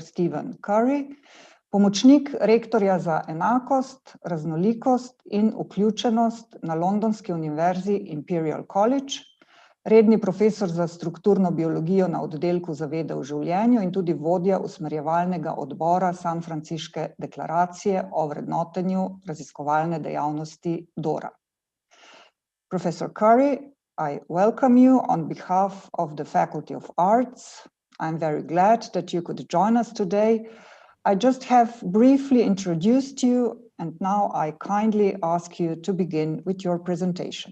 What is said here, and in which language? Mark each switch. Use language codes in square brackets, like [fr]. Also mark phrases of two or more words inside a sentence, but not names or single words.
[sl] Stephen Curry, pomočnik rektorja za enakost, raznolikost in vključenost na Londonski univerzi Imperial College, redni profesor za strukturno biologijo na oddelku za vede v življenju in tudi vodja usmerjevalnega odbora San Francisške deklaracije o vrednotenju raziskovalne dejavnosti DORA. [en] Professor Curry, I welcome you on behalf of the Faculty of Arts. I'm very glad that you could join us today. I just have briefly introduced you, and now I kindly ask you to begin with your presentation.